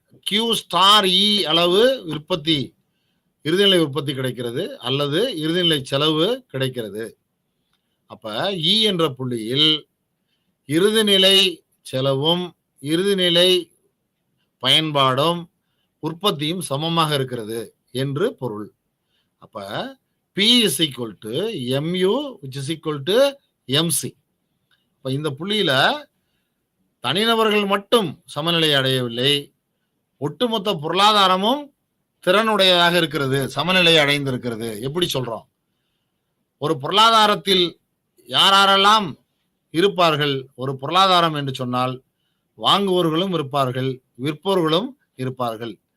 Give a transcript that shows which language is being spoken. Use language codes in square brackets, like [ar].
[ta] Q', அளவு உற்பத்தி, இறுதிநிலை உற்பத்தி கிடைக்கிறது, அல்லது இறுதிநிலை செலவு கிடைக்கிறது. அப்ப E என்ற புள்ளியில் இறுதிநிலை செலவும் இறுதிநிலை பயன்பாடும் உற்பத்தியும் சமமாக இருக்கிறது என்று பொருள். [en] அப்ப P is equal to MU which is equal to MC. [ta] அப்ப இந்த புள்ளியில தனிநபர்கள் மட்டும் சமநிலை அடையவில்லை, ஒட்டுமொத்த பொருளாதாரமும் திறனுடையதாக இருக்கிறது, சமநிலை அடைந்திருக்கிறது. எப்படி சொல்றோம், ஒரு பொருளாதாரத்தில் யாரெல்லாம் இருப்பார்கள், ஒரு பொருளாதாரம் என்று சொன்னால் வாங்குவோர்களும் இருப்பார்கள், விற்போர்களும் இருப்பார்கள்.